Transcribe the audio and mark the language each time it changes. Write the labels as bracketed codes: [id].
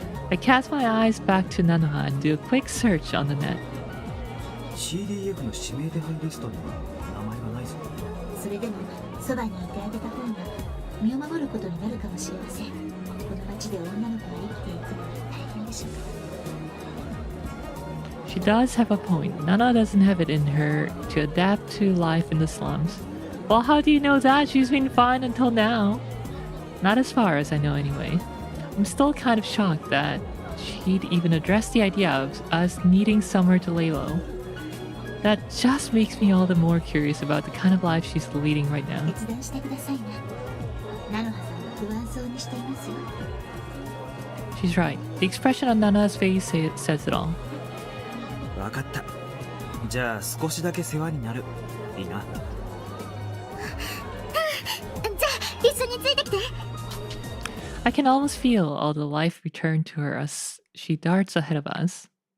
[en] I cast my eyes back to Nanoha and do a quick search on the net. [ja] CDF の指名手配リストには名前がないぞ。それでもそばにいてあげた方が身を守ることになるかもしれません。この町で女の子が生きていくのは大変でしょう。 [en] She does have a point. Nana doesn't have it in her to adapt to life in the slums. Well, how do you know that? She's been fine until now. Not as far as I know anyway. I'm still kind of shocked that she'd even address the idea of us needing somewhere to lay low. That just makes me all the more curious about the kind of life she's leading right now. [ja] 決断してくださいな。ナノハさんは不安そうにしていますよ。 [en] She's right. The expression on Nana's face says it all. [ja] わかった。じゃあ少しだけ世話になる。いいな。じゃあ一緒についてきて。 [en] I can almost feel all the life return to her as she darts ahead of us.